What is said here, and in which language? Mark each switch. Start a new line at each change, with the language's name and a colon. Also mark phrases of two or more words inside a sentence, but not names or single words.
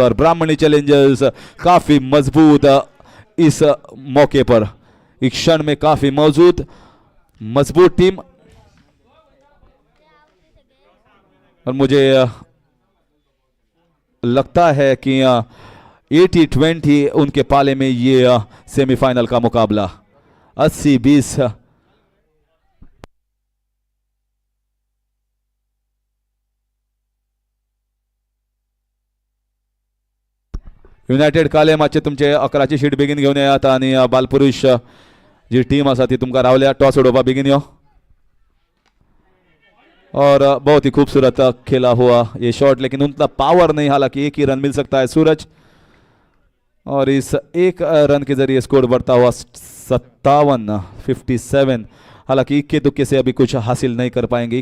Hindi: और ब्राह्मणी चैलेंजर्स काफी मजबूत इस मौके पर, इस क्षण में काफी मजबूत टीम। और मुझे लगता है कि 80-20 उनके पाले में ये सेमीफाइनल का मुकाबला 80-20।
Konkani: युनायटेड काले मातशे तुमचे 11ची शीट बेगीन घेऊन येयात आणि बालपुरुष जी टीम आसा ती तुमकां रावल्या टॉस उडोवपाक बेगीन यो।
Hindi: और बहुत ही खूबसूरत खेला हुआ ये शॉट, लेकिन उतना पावर नहीं, हालांकि एक ही रन मिल सकता है सूरज। और इस एक रन के जरिए स्कोर बढ़ता हुआ 57 हालांकि इक्के दुक्के से अभी कुछ हासिल नहीं कर पाएंगे।